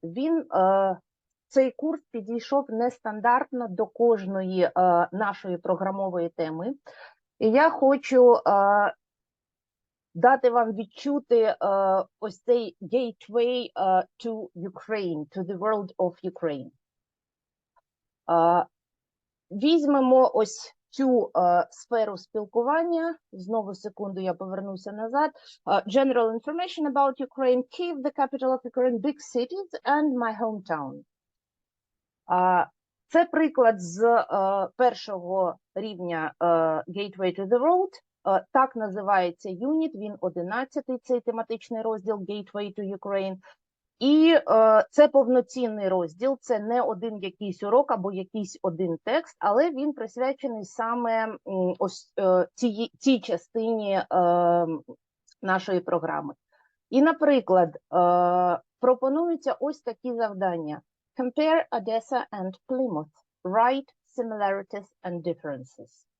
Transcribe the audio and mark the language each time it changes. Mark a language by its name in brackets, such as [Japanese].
[Ukrainian] Він цей курс підійшов нестандартно до кожної нашої програмової теми. І я хочу дати вам відчути ось цей Gateway to Ukraine, to the world of Ukraine. Візьмемо ось цю сферу спілкування. Знову секунду, я повернуся назад. [English] General information about Ukraine, Kyiv, the capital of Ukraine, big cities, and my hometown. [Ukrainian] Це приклад з першого рівня Gateway to the World. Так називається юніт, він 11-й, цей тематичний розділ Gateway to Ukraine. І це повноцінний розділ, це не один якийсь урок або якийсь один текст, але він присвячений саме ось цій частині нашої програми. І, наприклад, пропонуються ось такі завдання. [English] Compare Odessa and Plymouth. Write similarities and differences.